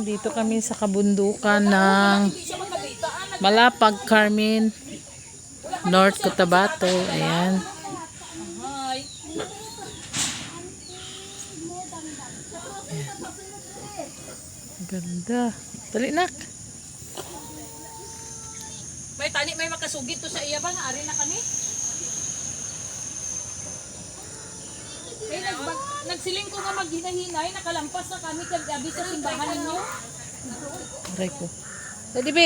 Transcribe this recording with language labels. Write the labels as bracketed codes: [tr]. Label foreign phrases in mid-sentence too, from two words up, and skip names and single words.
[tl] Dito kami sa kabundukan ng Malapag, Carmen, North Cotabato. Ayan. [en] Hi. [tl] Ganda. Dali nak. [hil] May tani, may makasugid to sa iya ba? Naari na kami? Eh, nagsiling ko nga maghinahinay, nakalampas na kami kagabi sa simbahan ninyo. [tl] Aray ko. Dali be.